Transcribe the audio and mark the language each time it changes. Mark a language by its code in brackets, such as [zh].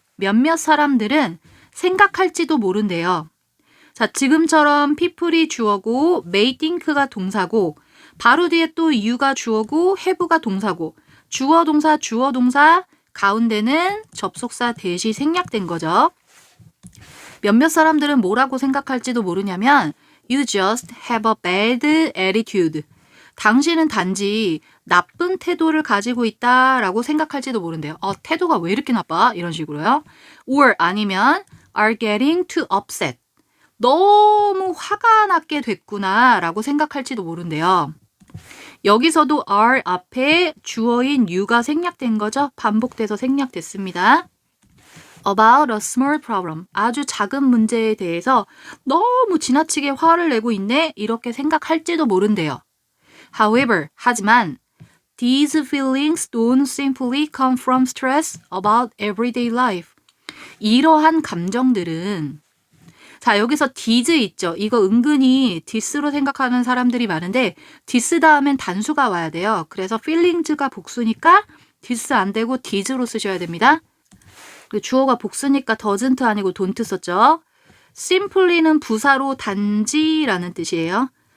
[ko] 몇몇 사람들은 생각할지도 모른대요. 자, 지금처럼 people이 주어고 may think가 동사고 바로 뒤에 또 you가 주어고 have가 동사고 주어 동사 가운데는 접속사 대시 생략된 거죠. 몇몇 사람들은 뭐라고 생각할지도 모르냐면 [en] You just have a bad attitude. [ko] 당신은 단지 나쁜 태도를 가지고 있다라고 생각할지도 모른대요. 태도가 왜 이렇게 나빠? 이런 식으로요. [en] Or [ko] 아니면 [en] are getting too upset. [ko] 너무 화가 나게 됐구나 라고 생각할지도 모른대요. 여기서도 are 앞에 주어인 you가 생략된 거죠. 반복돼서 생략됐습니다. [en] About a small problem. [ko] 아주 작은 문제에 대해서 너무 지나치게 화를 내고 있네. 이렇게 생각할지도 모른대요. [en] However, [ko] 하지만 [en] these feelings don't simply come from stress about everyday life. [ko] 이러한 감정들은 자, 여기서 these 있죠. 이거 은근히 this로 생각하는 사람들이 많은데 this 다음엔 단수가 와야 돼요. 그래서 feelings가 복수니까 this 안 되고 these로 쓰셔야 됩니다. 주어가 복수니까 doesn't 아니고 don't 썼죠. simply는 부사로 단지라는 뜻이에요.